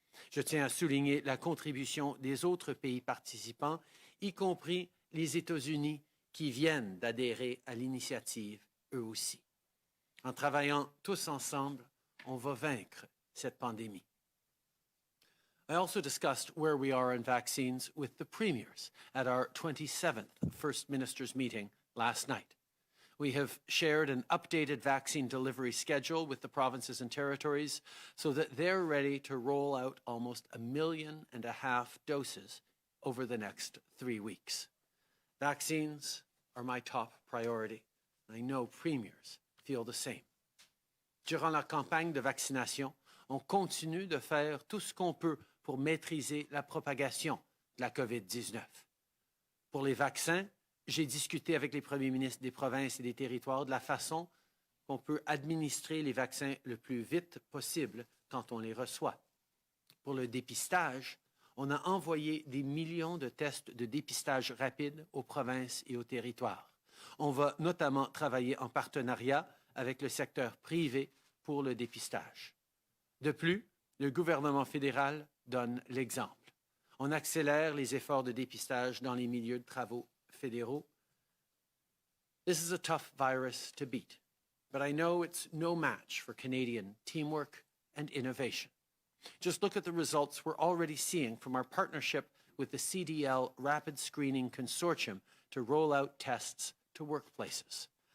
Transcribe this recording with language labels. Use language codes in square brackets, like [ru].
[fr] Je tiens à souligner la contribution des autres pays participants, y compris les États-Unis, qui viennent d'adhérer à l'initiative eux aussi. En travaillant tous ensemble, on va vaincre cette pandémie. [en] I also discussed where we are in vaccines with the premiers at our 27th First Ministers meeting last night. We have shared an updated vaccine delivery schedule with the provinces and territories so that they're ready to roll out almost 1.5 million doses over the next 3 weeks. Vaccines are my top priority. I know premiers feel the same. [fr] Durant la campagne de vaccination, on continue de faire tout ce qu'on peut pour maîtriser la propagation de la COVID-19. Pour les vaccins, j'ai discuté avec les premiers ministres des provinces et des territoires de la façon qu'on peut administrer les vaccins le plus vite possible quand on les reçoit. Pour le dépistage, on a envoyé des millions de tests de dépistage rapide aux provinces et aux territoires. On va notamment travailler en partenariat avec le secteur privé pour le dépistage. De plus, le gouvernement fédéral donne l'exemple. On accélère les efforts de dépistage dans les milieux de travaux fédéraux. [en] This is a tough virus to beat, but I know it's no match for Canadian teamwork and innovation. Just look at the results we're already seeing from our partnership with the CDL Rapid Screening Consortium to roll out tests to workplaces.